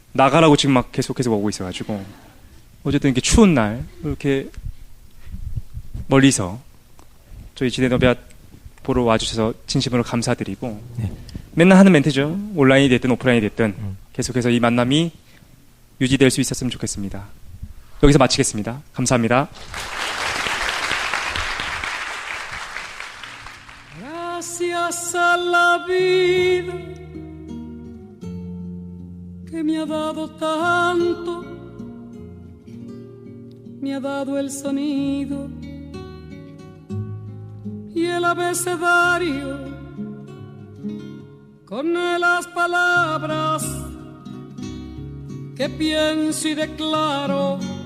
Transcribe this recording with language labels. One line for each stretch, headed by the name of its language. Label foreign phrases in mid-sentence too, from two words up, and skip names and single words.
Korean: 나가라고 지금 막 계속해서 오고 있어가지고 어쨌든 이렇게 추운 날 이렇게 멀리서 저희 지대너비앗 보러 와주셔서 진심으로 감사드리고 네. 맨날 하는 멘트죠. 온라인이 됐든 오프라인이 됐든 계속해서 이 만남이 유지될 수 있었으면 좋겠습니다. 여기서 마치겠습니다. 감사합니다.
Spanish: Gracias a la vida que me ha dado tanto, me ha dado el sonido y el abecedario con las palabras que pienso y declaro.